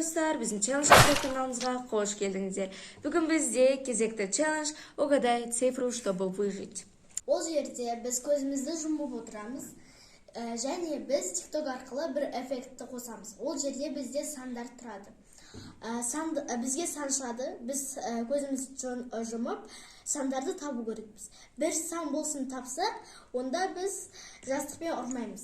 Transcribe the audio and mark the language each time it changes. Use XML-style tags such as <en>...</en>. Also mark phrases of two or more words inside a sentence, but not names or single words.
<kk>достар, біздің челлендж каналымызға қош келдіңіздер. Бүгін бізде кезекті челлендж</kk> <ru>«Угадай цифру, чтобы выжить».</ru> <kk>Ол жерде біз көзімізді жұмып отырамыз, және біз TikTok арқылы бір эффектті қосамыз. Ол жерде бізде сандар тұрады. Бізге сан шығады, біз көзімізді жұмып, сандарды табу керекпіз. Бір сан болсын тапсақ, онда біз жастықпен ұрмаймыз.</kk>